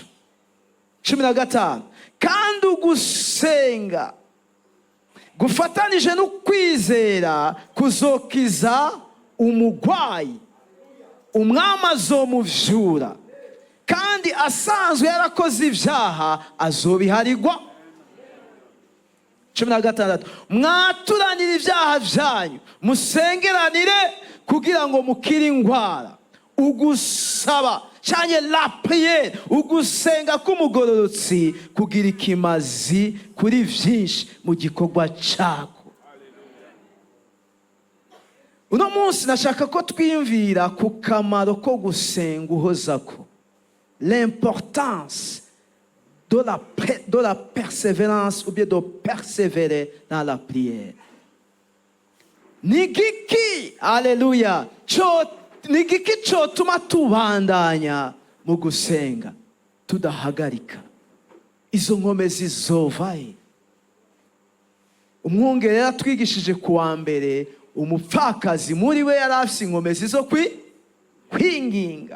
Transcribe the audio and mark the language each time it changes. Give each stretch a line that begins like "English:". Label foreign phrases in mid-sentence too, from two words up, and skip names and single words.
Rundi: 15 kandi ugusenga gufatanije n'ukwizera kuzokiza umugwayi, umwami azomuvyura, kandi asanzwe yarakoze ivyaha azobiharigwa. 16 mwaturanire ivyaha vyanyu, musengeranire kugira ngo mukire ingwara. Ugusaba cyane
French: la prière,
Rundi: ugusenga k'umugororotsi kugira ikimazi kuri vyinshi mu gikorwa cako. Uno munsi nashaka ko twiyumvira ku kamaro ko gusenga uhozako.
French: l'importance de la persévérance ou bien de persévérer dans la prière.
Rundi: Nigiki, haleluya, nigiki cyotuma tubandanya mu gusenga tudahagarika? Izo nkomezi zovahe? Umwungere yaratwigishije kuwa mbere, umupfakazi muri we yari afite inkomezi zo kwinginga.